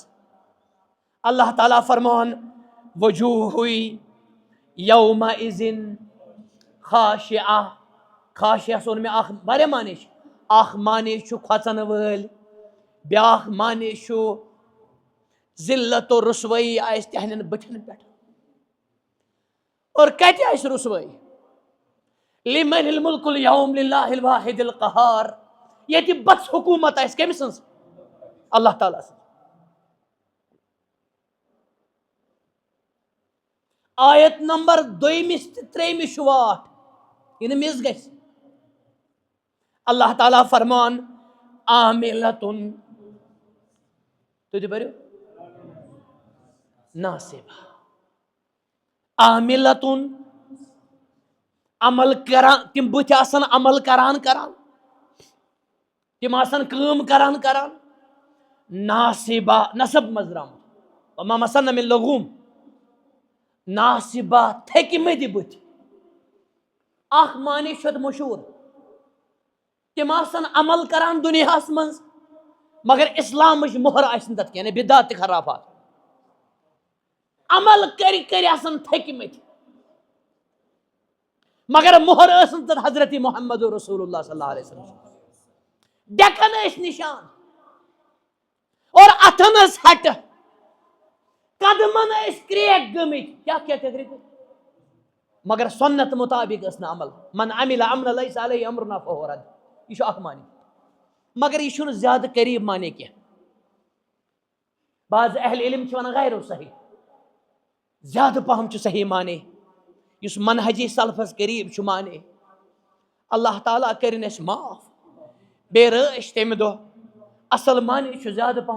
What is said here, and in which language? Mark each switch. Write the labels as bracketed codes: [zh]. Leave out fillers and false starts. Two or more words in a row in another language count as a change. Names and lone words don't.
[ks] اللہ تعالیٰ فرمان [ar] وجوہ یومئذ خاشعہ. [ks] خاشعہ سون مےٚ اکھ واریاہ معنی چھِ. اکھ معنی چھُ کھۄژن وٲلۍ. بیاکھ معنی چھُ ذلت و رسوٲیی آسہِ تِہنٛدٮ۪ن بٕتھٮ۪ن پٮ۪ٹھ. اور کتہِ آسہِ رسوٲیی؟ [ar] لمن الملک اليوم للہ الواحد القہار. [ks] ییٚتہِ بس حکوٗمت آسہِ کٔمۍ سٕنٛز؟ اللہ تعالیٰ سٕنٛز. آیت نمبر 2 تہٕ 3 چھُ واٹھ یہِ نہٕ مِس گژھِ. اللہ تعالیٰ فرمان عاملتن. تُہۍ تہِ پٔرِو ناصبہ. عاملتن عمل کران. تِم بٕتھِ آسان عمل کران. تِم آسان کٲم کران. ناصبہ نصب منٛز درٛامُت. [ar] وما مسنا من لغوٗم. [ks] ناصبہ تھٔکۍمٕتۍ بٕتھِ. اکھ معنی چھُ اتھ مشہوٗر. تِم آسان عمل کران دُنیاہس منٛز مگر اسلامٕچ مۄہر آسہِ نہٕ تتھ کینٛہہ. یعنی بدعت تہٕ خرافات. عمل کٔرۍ آسان تھٔکۍمٕتۍ مگر مۄہر ٲس نہٕ تتھ حضرت محمد رسول اللہ [ar] صلی اللہ علیہ وسلم. [ks] ڈٮ۪کن ٲسۍ نِشان اور اتھن ٲس ہٹہٕ. قدمن ٲسۍ کرٛیک گٔمٕتۍ. کیٛاہ مگر سنت مطابق ٲس نہٕ عمل. [ar] من عمل عملا لیس علیہ امرنا فہو رد. [ks] یہ چھُ اکھ معنی مگر یہ چھُنہٕ زیادٕ قریب معنی کینٛہہ. بعض اہل علم چھِ ونان غیر صحیح. زیادٕ پہم چھُ صحیح معنی یُس منہجی سلفس قریب چھُ معنی. اللہ تعالیٰ کٔرِنۍ اَسہِ معاف. بیٚیہِ رٲچھ تمہِ دۄہ اصل معنی چھُ زیادٕ پہم.